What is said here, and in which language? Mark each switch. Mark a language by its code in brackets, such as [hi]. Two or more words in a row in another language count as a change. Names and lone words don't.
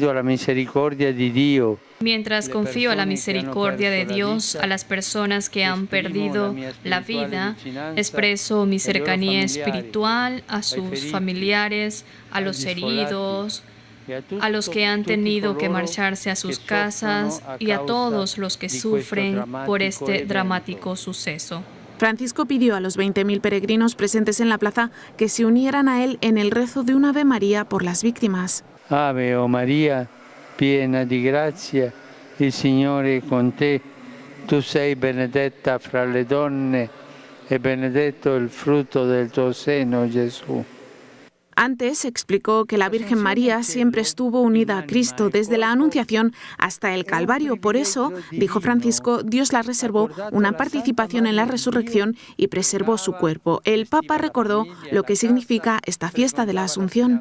[es] confío a la misericordia de Dios, a las personas que han perdido la vida, expreso mi cercanía espiritual a sus familiares, a los heridos, a los que han tenido que marcharse a sus casas y a todos los que sufren por este dramático suceso. Francisco pidió a los 20.000 peregrinos presentes en la plaza que se unieran a él en el rezo de un Ave María por las víctimas. [it] Ave o María, piena di grazia, il Signore è con te. Tu sei benedetta fra le donne e benedetto il frutto del tuo seno, Gesù. [es] Antes explicó que la Virgen María siempre estuvo unida a Cristo desde la Anunciación hasta el Calvario. Por eso, dijo Francisco, Dios la reservó una participación en la resurrección y preservó su cuerpo. El Papa recordó lo que significa esta fiesta de la Asunción.